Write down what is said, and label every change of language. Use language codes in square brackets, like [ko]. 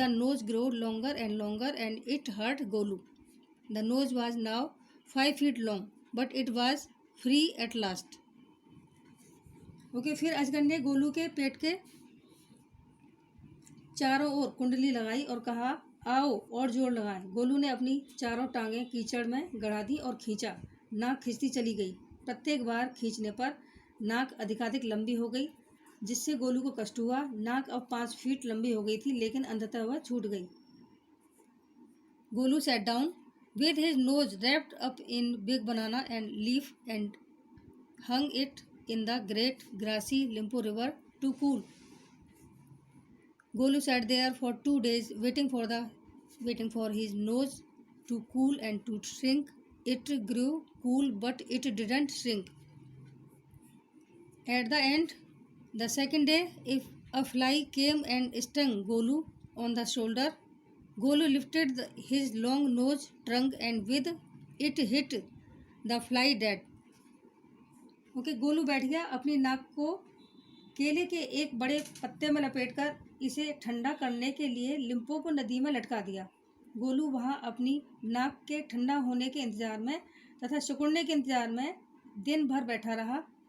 [en] The nose grew longer and longer, and it hurt Golu. The nose was now 5 feet long, but it was free at last. [hi] फिर अजगर ने गोलू के पेट के चारों ओर कुंडली लगाई और कहा, आओ और जोर लगाएं। गोलू ने अपनी चारों टांगें कीचड़ में गड़ा दी और खींचा। नाक खींचती चली गई। प्रत्येक बार खींचने पर नाक अधिकाधिक लंबी हो गई, जिससे गोलू को कष्ट हुआ। नाक अब 5 फीट लंबी हो गई थी, लेकिन अंततः वह छूट गई। [en] Golu sat down with his nose wrapped up in big banana and leaf and hung it in the great grassy Limpo River to cool. Golu sat there for 2 days waiting for his nose to cool and to shrink. It grew cool, but it didn't shrink. At the end, the second day, if a fly came and stung Golu on the shoulder, Golu lifted his long nose trunk and with it hit the fly dead. [hi] Golu बैठ गया। अपनी नाक को केले के एक बड़े पत्ते में लपेटकर इसे ठंडा करने के लिए लिम्पोपो नदी में लटका दिया। गोलू वहां अपनी नाक के ठंडा होने के इंतजार में तथा सिकुड़ने के इंतजार में दिन भर बैठा रहा।